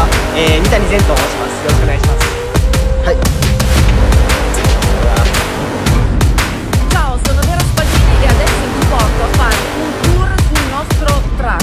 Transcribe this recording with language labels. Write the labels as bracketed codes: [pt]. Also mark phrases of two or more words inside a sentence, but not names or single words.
[ja] 三谷善と申します。よろしくお願いします。はい。 [it] Ciao, sono Vera Spadini e adesso vi porto a fare un tour sul nostro track.